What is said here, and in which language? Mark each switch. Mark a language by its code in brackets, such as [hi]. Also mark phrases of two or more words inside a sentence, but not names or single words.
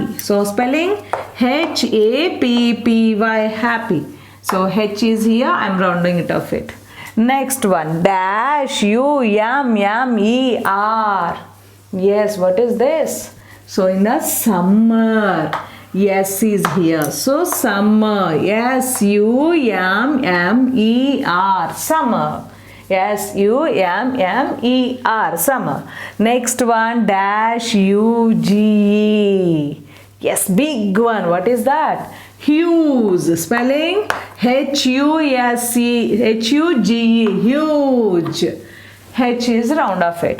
[en] So spelling H-A-P-P-Y. Happy. So H is here. I am rounding it off it. Next one, dash U-M-M-E-R. Yes, what is this? So in the summer. Yes is here. So summer. S-U-M-M-E-R. Summer. S-U-M-M-E-R. Summer. Next one, dash U-G-E. Yes, big one. What is that? Huge. Spelling H-U-S-E, H-U-G-E. Huge. H is round of it.